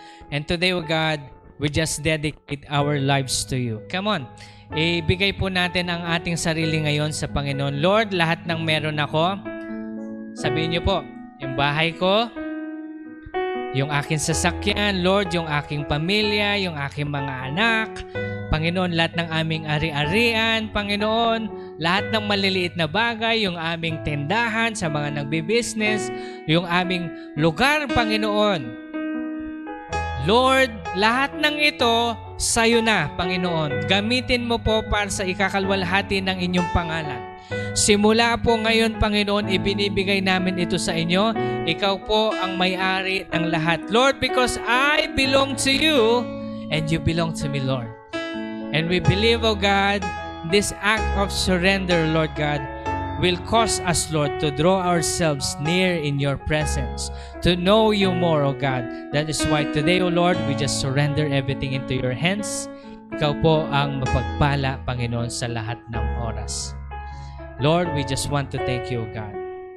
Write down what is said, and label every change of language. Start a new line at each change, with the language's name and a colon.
English: And today, O God, we just dedicate our lives to you. Come on.
Filipino: Ibigay po natin ang ating sarili ngayon sa Panginoon. Lord, lahat ng meron ako, sabihin niyo po, yung bahay ko, yung aking sasakyan, Lord, yung aking pamilya, yung aking mga anak, Panginoon, lahat ng aming ari-arian, Panginoon, lahat ng maliliit na bagay, yung aming tindahan sa mga nagbi-business, yung aming lugar, Panginoon. Lord, lahat ng ito, sa'yo na, Panginoon. Gamitin mo po para sa ikakalwalhati ng inyong pangalan. Simula po ngayon, Panginoon, ibinibigay namin ito sa inyo. Ikaw po ang may-ari ng lahat.
English: Lord, because I belong to you and you belong to me, Lord. And we believe, O God, this act of surrender, Lord God, will cause us, Lord, to draw ourselves near in your presence, to know you more, O God. That is why today, O Lord, we just surrender everything into your hands.
Filipino: Ikaw po ang mapagpala, Panginoon, sa lahat ng oras.
English: Lord, we just want to thank you, O God.